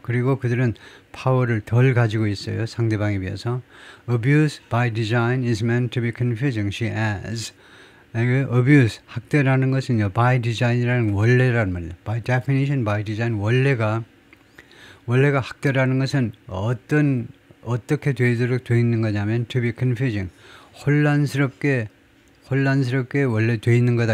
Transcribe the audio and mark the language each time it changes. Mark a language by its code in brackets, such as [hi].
[ko] 그리고 그들은 파워를 덜 가지고 있어요. 상대방에 비해서. [en] Abuse by design is meant to be confusing. She adds. [ko] Abuse, 학대라는 것은요. by design이라는 원래라는 말이에요. [en] By definition, by design [ko] 원래가 학대라는 것은 어떻게 되도록 되어 있는 거냐면 [en] to be confusing. [ko] 혼란스럽게 원래 되어 있는 거다.